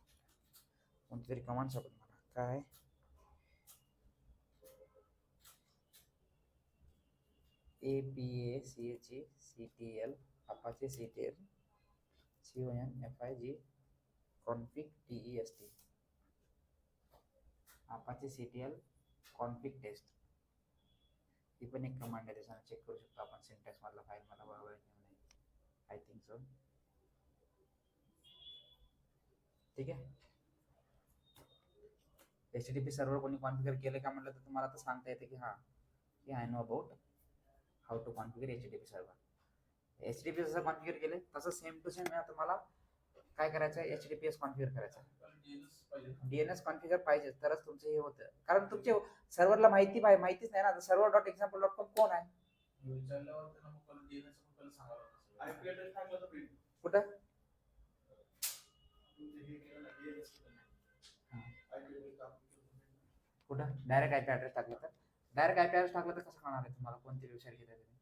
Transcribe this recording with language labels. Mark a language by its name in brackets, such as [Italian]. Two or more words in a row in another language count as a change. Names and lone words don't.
[Marathi] कोणती तरी कमांड सापड मला. काय [English] APACHECTL Apache CTL CONFIG config test [Marathi] Apache CTL config test ही पण एक कमांड आहे. त्याच्याने चेक करू शकतो आपण सिंटॅक्स मधला फाईल मला बरोबर आहे की नाही. [English] I think so. [Marathi] ठीक आहे. HTTP सर्व्हर कोणी कॉन्फिगर केलं का म्हटलं तर तुम्हाला तर सांगता येते की हा की [English] I know about how to configure HTTP server. [Marathi] HTTP जसं कॉन्फिगर केलं तसं [English] same to same [Marathi] तुम्हाला काय करायचं आहे, HTTPS कॉन्फिगर करायचं. DNS कॉन्फिगर पाहिजे तरच तुमचं हे होतं, कारण तुमच्या सर्व्हरला माहितीच नाही ना. [English] server dot example dot com [Marathi] कोण आहे कुठं कुठं [English] direct IP address [Marathi] टाकला तर कसं कळणार आहे तुम्हाला कोणती वेबसाईट घेताय तुम्ही.